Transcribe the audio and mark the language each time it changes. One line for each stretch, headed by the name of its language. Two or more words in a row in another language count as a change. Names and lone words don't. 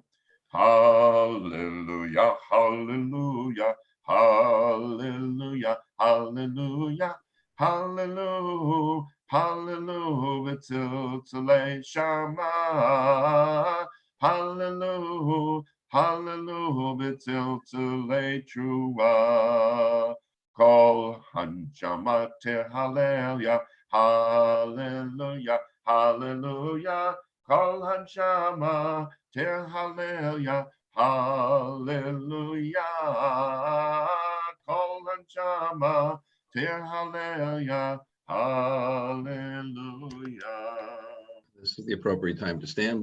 Hebrew: הללויה, הללויה, הללויה, הללויה, הללויה, הללויה, טיל שמה, הללויה, הללויה, טיל תרועה, כל הנשמה הללויה, הללויה, הללויה, כל הנשמה הללויה, הללויה, כל הנשמה הללויה, הללויה.
English: This is the appropriate time to stand.